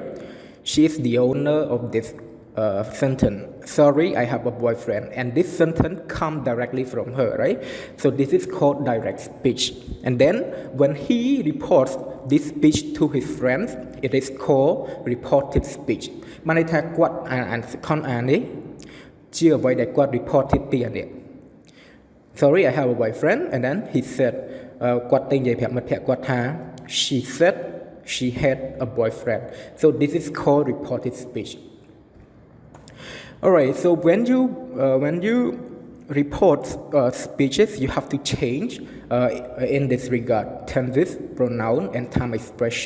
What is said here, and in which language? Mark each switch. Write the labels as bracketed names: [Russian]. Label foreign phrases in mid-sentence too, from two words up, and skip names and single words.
[English] She is the owner of this sentence. Sorry, I have a boyfriend. And this sentence come directly from her, right? So this is called direct speech. And then when he reports this speech to his friends, it is called reported speech. [Khmer] បានន័យថាគាត់អានខនអាននេះជាអ្វីដែលគាត់ reported ពីអានេះ [English] Sorry, I have a boyfriend. And then he said [Khmer] គាត់ទៅនិយាយប្រាប់មិត្តភក្តិគាត់ថា [English] she said she had a boyfriend. So this is called reported speech. Alright, so when you report speeches, you have to change in this regard tenses, pronoun, and time expression.